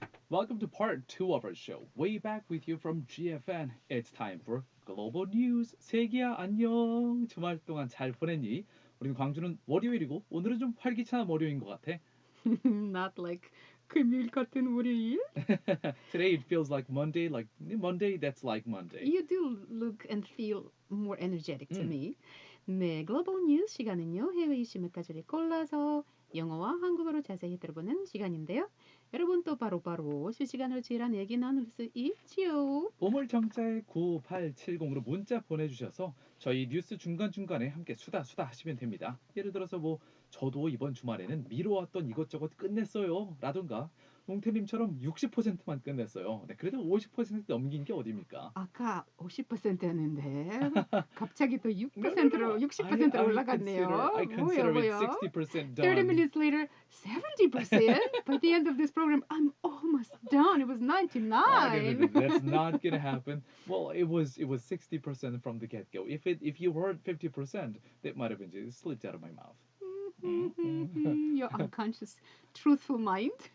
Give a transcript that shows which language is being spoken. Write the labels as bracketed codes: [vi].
[en] Welcome to part 2 of our show. Way back with you from GFN. It's time for Global News. [ko] 세계야 안녕. 주말 동안 잘 보냈니? 우리 광주는 월요일이고 오늘은 좀 활기찬 월요일인 것 같아. [en] Not like [ko] 금요일 같은 월요일. [en] Today it feels like Monday. Like Monday, that's like Monday. You do look and feel more energetic to me. [ko] 네, 글로벌 뉴스 시간은요. 해외 이슈 몇 가지를 골라서 영어와 한국어로 자세히 들어보는 시간인데요. 여러분 또 바로바로 실시간으로 저희랑 얘기 나눌 수 있지요. 보물정자에 9870으로 문자 보내주셔서 저희 뉴스 중간중간에 함께 수다 하시면 됩니다. 예를 들어서 뭐 저도 이번 주말에는 미뤄왔던 이것저것 끝냈어요 라든가 웅태님처럼 60%만 끝냈어요. 네, 그래도 50% 넘긴 게 어딥니까? 아까 50%였는데 갑자기 또 6%로 60%로 올라갔네요. [en] I consider it 60% done. 30 minutes later, 70%. By the end of this program, I'm almost done. It was 99. No, that's not gonna happen. Well, it was 60% from the get-go. If you heard 50%, that might have been just slipped out of my mouth. Your unconscious, truthful mind.